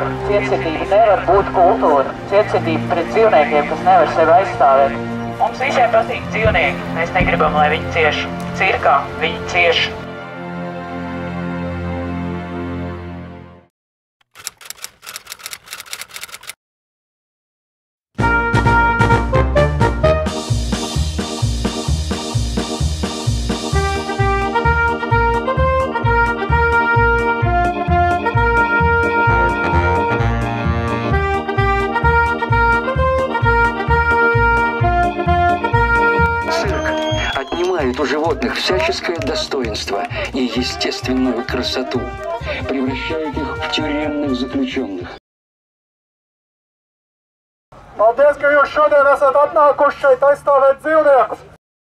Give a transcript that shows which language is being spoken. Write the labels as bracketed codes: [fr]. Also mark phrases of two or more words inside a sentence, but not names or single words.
[lv] Cietsirdība nevar būt kultūra. Cietsirdība pret dzīvniekiem, kas nevar sevi aizstāvēt. Mums visiem patīk dzīvnieki. Mēs negribam, lai viņi cieš. Cirkā viņi cieš. [ru] Отнимает у животных всяческое достоинство и естественную красоту, превращает их в тюремных заключенных. [lv] Paldies, ka jūs šodien esat atnākuši šeit aizstāvēt dzīvniekus!